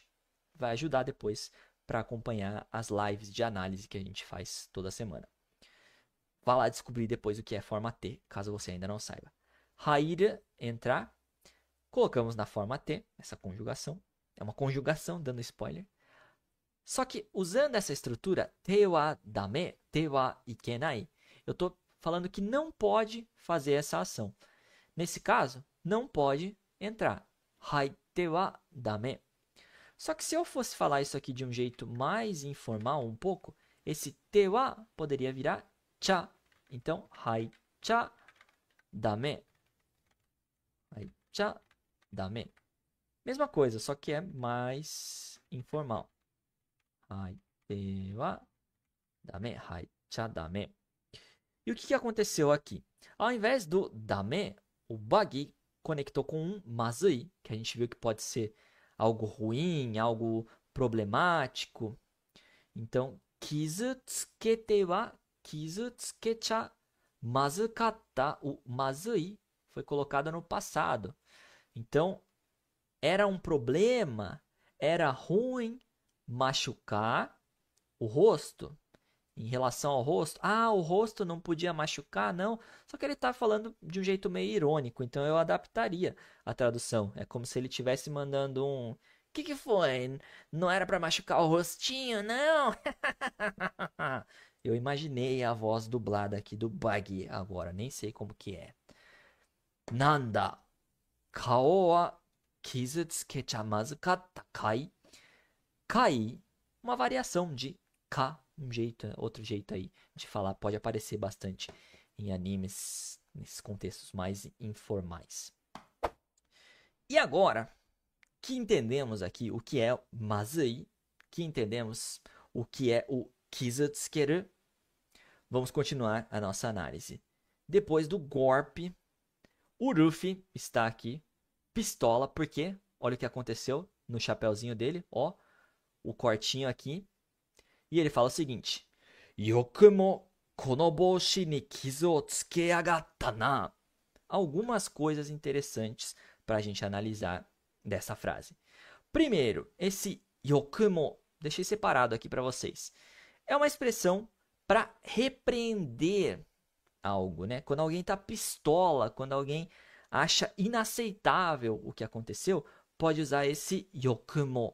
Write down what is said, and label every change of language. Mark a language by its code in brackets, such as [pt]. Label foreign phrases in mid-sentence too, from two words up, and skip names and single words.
[pt] Vai ajudar depois para acompanhar as lives de análise que a gente faz toda semana. Vá lá descobrir depois o que é forma T, caso você ainda não saiba. Haira, entrar. Colocamos na forma T, essa conjugação. É uma conjugação, dando spoiler. Só que, usando essa estrutura, [ja] てはだめ、てはいけない, [pt] eu estou falando que não pode fazer essa ação. Nesse caso, não pode entrar. [ja] 入ってはだめ. [pt] Só que se eu fosse falar isso aqui de um jeito mais informal um pouco, esse [ja] ては [pt] poderia virar cha. [ja] Então, 入っちゃだめ. 入っちゃだめ. [pt] Mesma coisa, só que é mais informal. [ja] 入ってはだめ、入っちゃだめ. [pt] E o que aconteceu aqui? Ao invés do dame, o buggy conectou com um mazui, que a gente viu que pode ser algo ruim, algo problemático. Então, [ja] 傷つけては傷つけちゃまずかった. [pt] O mazui foi colocado no passado. Então, era um problema, era ruim machucar o rosto. Em relação ao rosto, o rosto não podia machucar, não. Só que ele está falando de um jeito meio irônico, então eu adaptaria a tradução. É como se ele estivesse mandando um... O que foi? Não era para machucar o rostinho, não? Eu imaginei a voz dublada aqui do Buggy agora, nem sei como que é. Nanda, [ja] 顔は傷つけちゃまずかったかい. [pt] Kai, uma variação de ka, outro jeito aí de falar, pode aparecer bastante em animes, nesses contextos mais informais. E agora, que entendemos aqui o que é mazui, que entendemos o que é o kizutsukeru, vamos continuar a nossa análise. Depois do golpe, o Ruffy está aqui, pistola, porque olha o que aconteceu no chapéuzinho dele, ó, o cortinho aqui. E ele fala o seguinte: [ja] よくもこの帽子に傷をつけやがったな. [pt] Algumas coisas interessantes para a gente analisar dessa frase. Primeiro, esse yokumo, deixei separado aqui para vocês. É uma expressão para repreender algo, né? Quando alguém tá pistola, quando alguém acha inaceitável o que aconteceu, pode usar esse yokumo.